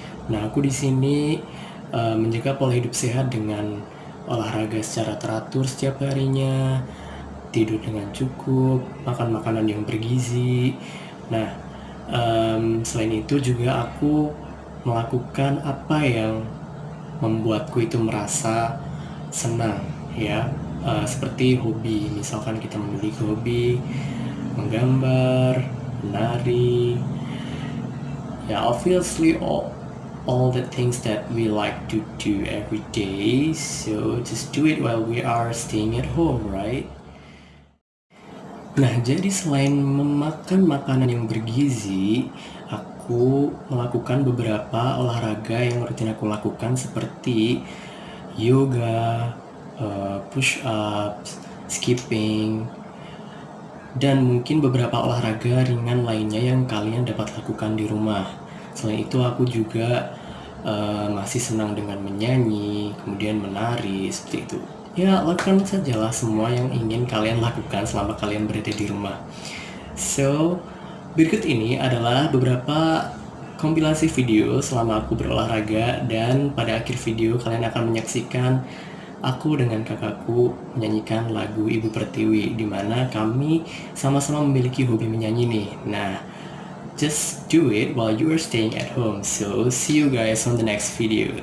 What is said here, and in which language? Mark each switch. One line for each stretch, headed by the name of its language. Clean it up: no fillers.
Indonesian: Nah, aku di sini menjaga pola hidup sehat dengan olahraga secara teratur setiap harinya, tidur dengan cukup, makan makanan yang bergizi. Nah, selain itu juga aku melakukan apa yang membuatku itu merasa senang, ya, seperti hobi. Misalkan kita memiliki hobi menggambar, menari, ya
English: obviously all the things that we like to do every day, so just do it while we are staying at home, right?
Indonesian: Nah, jadi selain memakan makanan yang bergizi, aku melakukan beberapa olahraga yang rutin aku lakukan seperti yoga, push ups, skipping, dan mungkin beberapa olahraga ringan lainnya yang kalian dapat lakukan di rumah. Selain itu aku juga masih senang dengan menyanyi, kemudian menari, seperti itu. Ya, lakukan sajalah semua yang ingin kalian lakukan selama kalian berada di rumah. So, berikut ini adalah beberapa kompilasi video selama aku berolahraga, dan pada akhir video kalian akan menyaksikan aku dengan kakakku menyanyikan lagu Ibu Pertiwi, di mana kami sama-sama memiliki hobi menyanyi nih.
English: Nah, just do it while you are staying at home. So, see you guys on the next video.